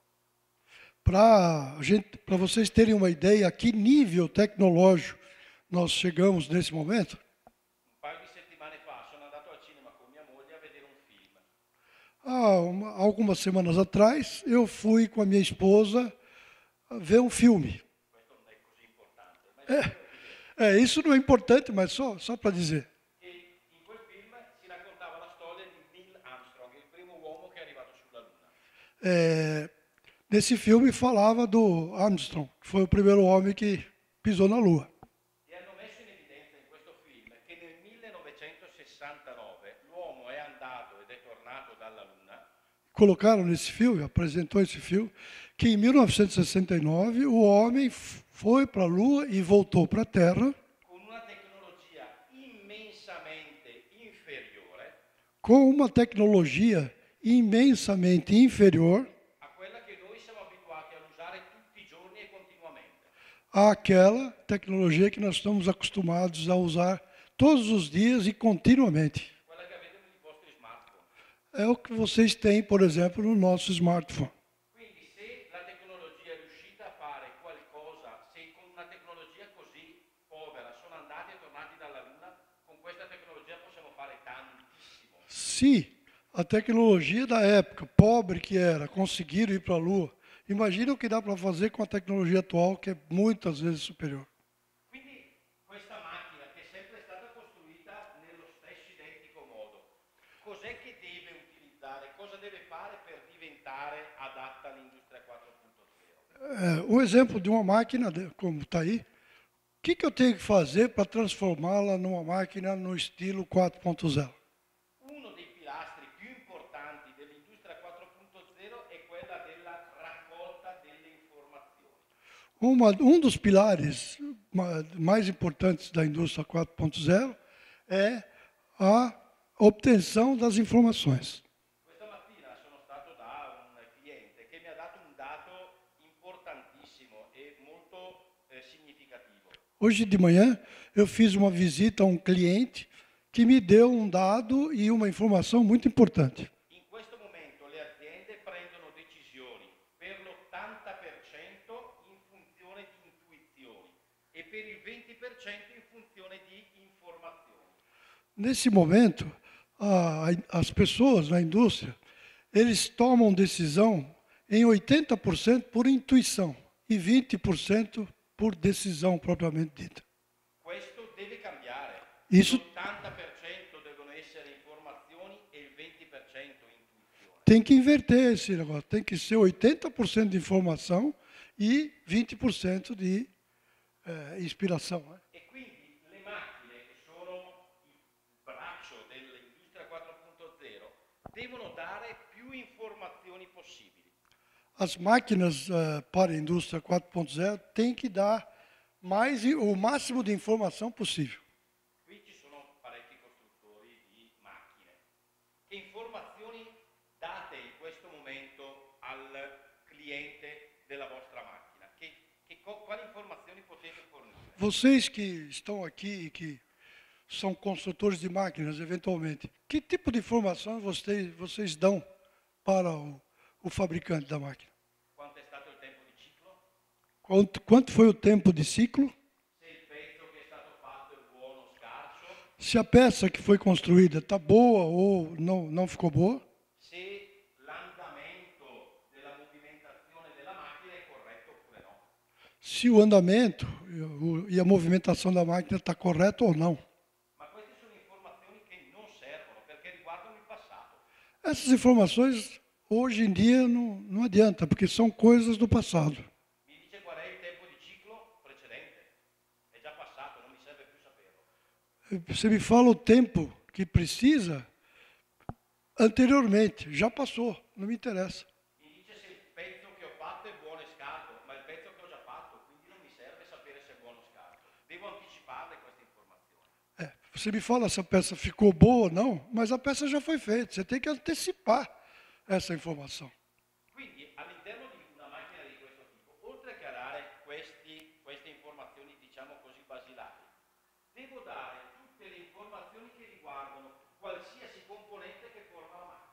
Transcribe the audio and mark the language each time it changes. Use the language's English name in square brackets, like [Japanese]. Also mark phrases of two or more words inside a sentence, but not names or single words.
[Portuguese] Para vocês terem uma ideia a que nível tecnológico nós chegamos nesse momento, [Italian] Un paio di settimane fa sono andato al cinema con mia moglie a vedere un film. [Portuguese] algumas semanas atrás, eu fui com a minha esposa ver um filme. [Italian] Questo non è così importante, ma [Portuguese] Isso não é importante, mas só para dizer. [Italian] e in quel film si raccontava la storia di Neil Armstrong, il primo uomo che è arrivato sulla Luna. [Portuguese] Nesse filme falava do Armstrong, que foi o primeiro homem que pisou na Lua. [Italian] E hanno messo in evidenza in questo film che nel 1969 l'uomo è andato ed è tornato dalla Luna [Portuguese] Colocaram nesse filme, apresentou esse filme, que em 1969 o homem foi para a Lua e voltou para a Terra [Italian] con una tecnologia immensamente inferiore [Portuguese] com uma tecnologia imensamente inferior [Italian] a quella che noi siamo abituati ad usare tutti i giorni e continuamente. [Portuguese] àquela tecnologia que nós estamos acostumados a usar todos os dias e continuamente. [Italian] Quella che avete nei vostri smartphone. [Portuguese] É o que vocês têm, por exemplo, no nosso smartphone. [Italian] Quindi se la tecnologia è riuscita a fare qualcosa, se con una tecnologia così povera sono andati e tornati dalla Luna, con questa tecnologia possiamo fare tantissimo. [Portuguese] Se a tecnologia da época, pobre que era, conseguiram ir para a Lua, imagina o que dá para fazer com a tecnologia atual, que é muitas vezes superior. [Italian] Quindi questa macchina che è sempre stata costruita nello stesso identico modo, cos'è che deve utilizzare, cosa deve fare per diventare adatta all'industria 4.0? [Portuguese] Um exemplo de uma máquina, como está aí, o que eu tenho que fazer para transformá-la numa máquina no estilo 4.0? [Italian] Uno dei pilastri più importanti dell'industria 4.0 è quella della raccolta delle informazioni. [Portuguese] Um dos pilares mais importantes da indústria 4.0 é a obtenção das informações. [Italian] Questa mattina sono stato da un cliente che mi ha dato un dato importantissimo e molto significativo. [Portuguese] Hoje de manhã eu fiz uma visita a um cliente que me deu um dado e uma informação muito importante. [Italian] In questo momento le aziende prendono decisioni per l'80% in funzione di intuizioni e per il 20% in funzione di informazioni. [Portuguese] Nesse momento, as pessoas na indústria, eles tomam decisão em 80% por intuição e 20% por decisão propriamente dita. [Italian] Questo deve cambiare. [Portuguese] Isso [Italian] L'80% devono essere informazioni e il 20% intuizione. [Portuguese] tem que inverter esse negócio, tem que ser 80% de informação e 20% de inspiração. Né? [Italian] E quindi le macchine, che sono il braccio dell'industria 4.0, devono dare più informazioni possibili. [Portuguese] As máquinas para a indústria 4.0 têm que dar o máximo de informação possível. [Italian] Qui ci sono parecchi costruttori di macchine. Che informazioni date in questo momento al cliente della vostra macchina? Quali informazioni potete fornire? [Portuguese] Vocês que estão aqui e que são construtores de máquinas, eventualmente, que tipo de informação vocês dão para o fabricante da máquina? [Italian] Quanto è stato il tempo di ciclo? [Portuguese] Quanto foi o tempo de ciclo? [Italian] Se il pezzo che è stato fatto è buono o scarso? [Portuguese] Se a peça que foi construída está boa ou não ficou boa? [Italian] Se l'andamento della movimentazione della macchina è corretto oppure no? [Portuguese] Se o andamento e a movimentação da máquina está correto ou não? [Italian] Ma queste sono informazioni che non servono perché riguardano il passato. [Portuguese] Essas informações, hoje em dia, não adianta, porque são coisas do passado. [Italian] Mi dice qual è il tempo di ciclo precedente? È già passato, non mi serve più saperlo. [Portuguese] Você me fala o tempo que precisa anteriormente, já passou, não me interessa. [Italian] Mi dice se il pezzo che ho fatto è buono e scarso, ma il pezzo che ho già fatto, quindi non mi serve sapere se è buono o scarso. Devo anticiparle queste informazioni. [Portuguese] Você me fala se a peça ficou boa ou não, mas a peça já foi feita, você tem que antecipar essa informação. [Italian] Quindi all'interno di una macchina di questo tipo, oltre che a dare queste informazioni, diciamo così, basilari, devo dare tutte le informazioni che riguardano qualsiasi componente che forma la macchina.